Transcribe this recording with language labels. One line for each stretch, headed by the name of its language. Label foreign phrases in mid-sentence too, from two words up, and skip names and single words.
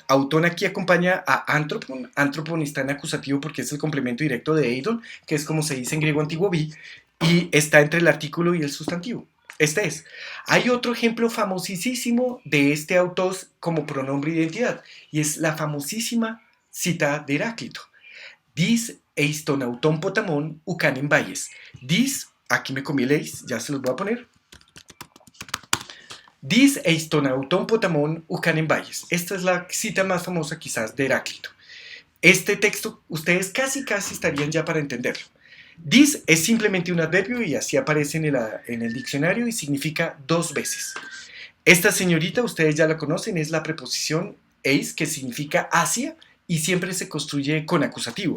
Spanish: Auton aquí acompaña a antropon. Antropon está en acusativo porque es el complemento directo de eidon, que es como se dice en griego antiguo vi, y está entre el artículo y el sustantivo. Este es. Hay otro ejemplo famosísimo de este autos como pronombre de identidad, y es la famosísima cita de Heráclito.
Greek: δὶς ἐς τὸν αὐτὸν ποταμὸν οὐκ ἂν ἐμβαίης.
Spanish: Dis, aquí me comí el eis, ya se los voy a poner.
Greek: δὶς ἐς τὸν αὐτὸν ποταμὸν οὐκ ἂν ἐμβαίης.
Spanish: Esta es la cita más famosa quizás de Heráclito. Este texto ustedes casi estarían ya para entenderlo. Dis es simplemente un adverbio y así aparece en el diccionario y significa dos veces. Esta señorita, ustedes ya la conocen, es la preposición eis, que significa hacia y siempre se construye con acusativo.